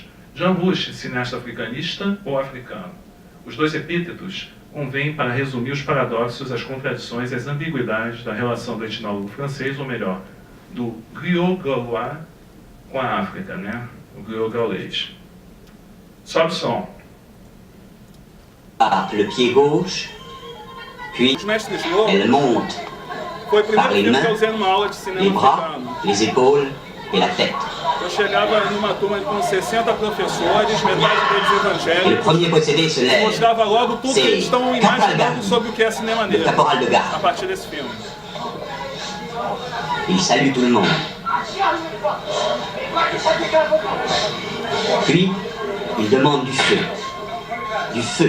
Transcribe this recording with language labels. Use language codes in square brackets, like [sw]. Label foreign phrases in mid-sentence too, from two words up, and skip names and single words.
[pt] Jean Rouch, cineasta africanista ou africano? Os 2 epítetos convêm para resumir os paradoxos, as contradições e as ambiguidades da relação do etnólogo francês, ou melhor, do [fr] griot gaulois [pt] com a África, né? O griot gaulês. Sobe o som. [fr] Le pied gauche, puis [pt] Os Mestres Loucos [fr] elle monte [pt] foi o primeiro [fr] par les [pt] filme que eu [fr] mains, [pt] usei numa aula de [fr] les [pt] cinema [fr] bras, [pt] africano. [fr] les épaules et la tête. [pt] Eu chegava numa turma com 60 professores, metade deles [fr] Et le [pt] evangélicos, [fr] premier possédé se [pt] e [fr] lève, [pt] mostrava logo tudo que eles estão imaginando sobre o que é cinema [fr] le [pt] negro, [fr] caporal de [pt] a [fr] garde. [pt] partir desse filme. [fr] Il salue tout le monde. Puis, il demande du feu. Du feu.